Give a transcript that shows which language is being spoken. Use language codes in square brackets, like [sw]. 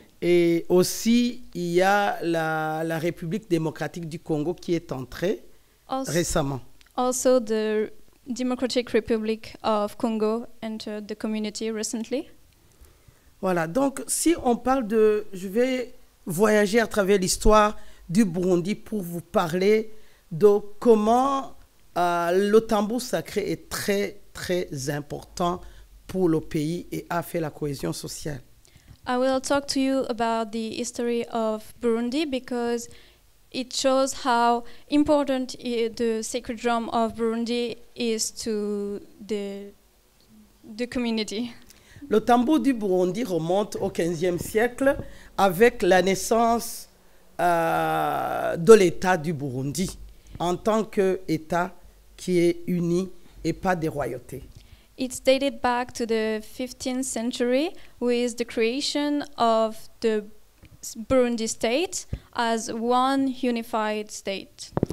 [fr] Et aussi, il y a la République démocratique du Congo qui est entrée récemment. [en] Also, the Democratic Republic of Congo entered the community recently. [fr] Voilà, donc si on parle de... Je vais voyager à travers l'histoire du Burundi pour vous parler de comment le tambour sacré est très, très important pour le pays et a fait la cohésion sociale. [en] I will talk to you about the history of Burundi because it shows how important the sacred drum of Burundi is to the community. [fr] Le tambour du Burundi remonte au XVe siècle avec la naissance de l'État du Burundi en tant qu'État qui est uni et pas des royautés. [en] It's dated back to the 15th century with the creation of the Burundi state as one unified state.